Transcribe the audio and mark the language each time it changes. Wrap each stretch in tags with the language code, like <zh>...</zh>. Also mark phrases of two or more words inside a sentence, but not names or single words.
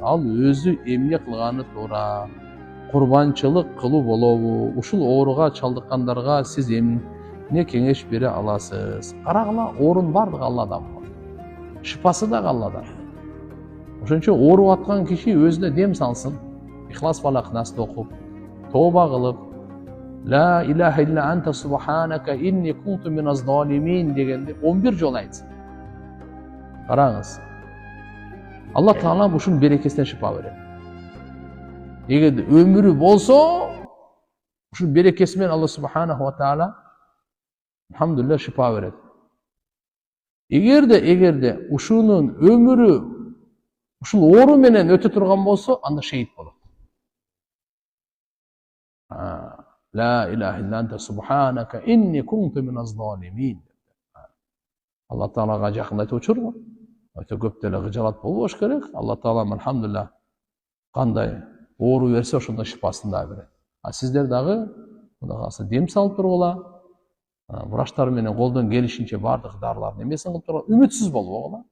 <ky>Ал өзү эмне кылганы туура? Курбанчылык кылуу болобу? Ушул ооруга чалдыккандарга сиз эмне кеңеш бере аласыз? Карагыла, оорунун бардыгы Алладан болот. Шифасы дагы Алладан. Ошон үчүн ооруп аткан киши өзүнө дем салсын. Ихлас Фалак Насты окуп, тооба кылып,</ky> <ar>لا إله إلا أنت سبحانك إني كنت من الظالمين</ar> <ky>дегенди 11 жолу айтсын. Караңыз. Алла Таала ушунун берекесине шифа берет. Эгерде өмүрү болсо, ушул берекеси менен</ky> <ar>الله سبحانه وتعالى الحمد لله</ar> <ky>шифа берет. Эгерде ушунун өмүрү ушул оору менен өтө турган болсо, анда шейит болот.</ky> <ar>لا إله إلا أنت سبحانك إني كنت من الظالمين.</ar> <ky>Алла Таалага жакын айтып отурбу? Өтө көп деле кыжалат болбош керек. Алла Таала алхамдулилля кандай оору берсе ошондой шифасын да берет. А сиздер дагы Кудай кааласа дем салып тургула. Врачтар менен колдон келишинче бардык дарылардын эмесин кылып тургула.</ky>